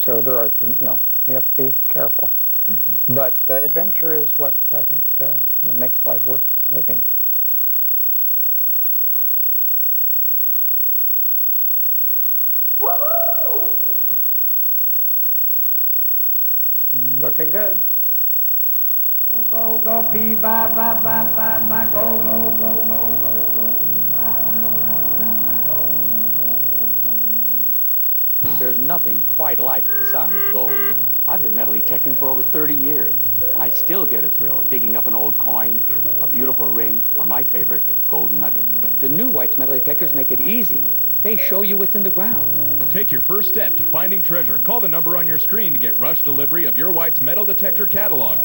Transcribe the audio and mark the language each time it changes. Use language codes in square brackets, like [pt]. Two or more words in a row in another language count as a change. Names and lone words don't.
[en] So there are, you know, you have to be careful. But adventure is what I think you know, makes life worth living. Looking good. Go, go, go, pee, ba, ba, ba, ba, ba, go, go, go, go, go, go, pee, ba, ba, ba, ba, go. There's nothing quite like the sound of gold. I've been metal detecting for over 30 years, and I still get a thrill digging up an old coin, a beautiful ring, or my favorite, a gold nugget. The new White's metal detectors make it easy. They show you what's in the ground. Take your first step to finding treasure. Call the number on your screen to get rush delivery of your White's metal detector catalog.